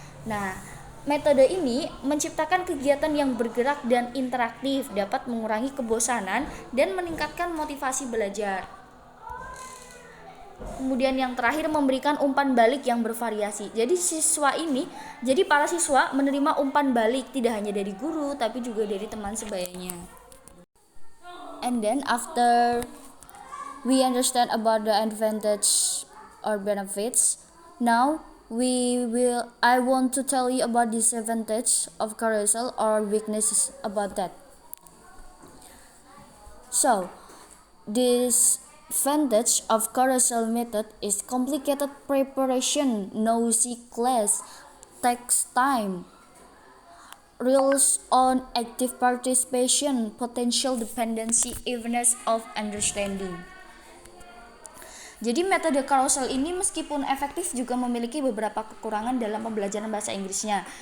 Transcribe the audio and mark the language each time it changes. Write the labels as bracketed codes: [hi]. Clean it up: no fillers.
[id] Nah, metode ini menciptakan kegiatan yang bergerak dan interaktif, dapat mengurangi kebosanan dan meningkatkan motivasi belajar. Kemudian yang terakhir, memberikan umpan balik yang bervariasi. Jadi para siswa menerima umpan balik tidak hanya dari guru tapi juga dari teman sebayanya. [en] And then after we understand about the advantage or benefits, now I want to tell you about disadvantage of carousel or weaknesses about that. So, this advantage of carousel method is complicated preparation, noisy class, takes time, relies on active participation, potential dependency, evenness of understanding. [id] Jadi metode carousel ini meskipun efektif juga memiliki beberapa kekurangan dalam pembelajaran bahasa Inggrisnya.